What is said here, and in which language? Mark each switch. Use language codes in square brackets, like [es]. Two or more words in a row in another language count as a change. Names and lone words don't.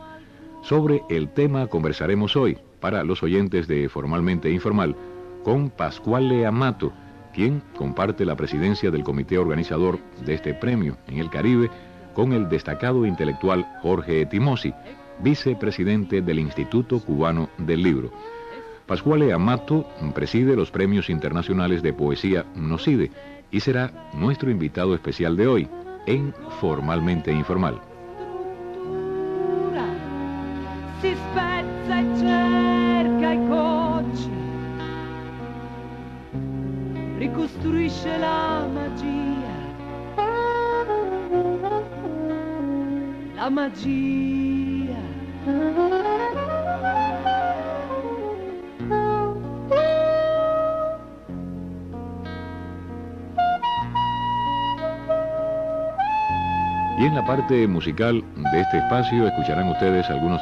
[es] Sobre el tema conversaremos hoy, para los oyentes de Formalmente Informal, con Pasquale Amato, quien comparte la presidencia del comité organizador de este premio en el Caribe, con el destacado intelectual Jorge Timosi, vicepresidente del Instituto Cubano del Libro. Pasquale Amato preside los premios internacionales de poesía Nocide y será nuestro invitado especial de hoy en Formalmente Informal. [it] Si spezza e cerca i cocci, ricostruisce la magia, la magia. [es] Y en la parte musical de este espacio escucharán ustedes algunos